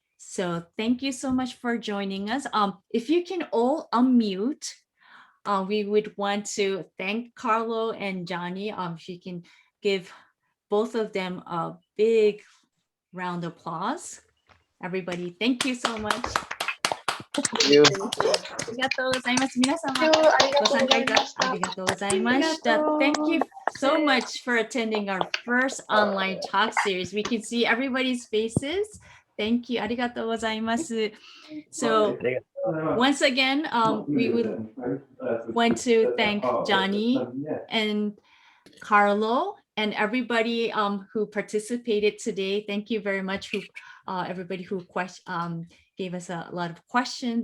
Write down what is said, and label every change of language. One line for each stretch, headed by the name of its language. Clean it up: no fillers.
English: So thank you so much for joining us. If you can all unmute, we would want to thank Carlo and Johnny. If you can give both of them a big round of applause. Everybody, thank you so much. Thank you.
Japanese: ありがとうございます。皆様、ご参加いただきありがとうございました。
English: Thank you so much for attending our first online talk series. We can see everybody's faces. Thank you.
Japanese: ありがとうございます。
English: So once again, we would want to thank Johnny and Carlo and everybody who participated today. Thank you very much, everybody who gave us a lot of questions.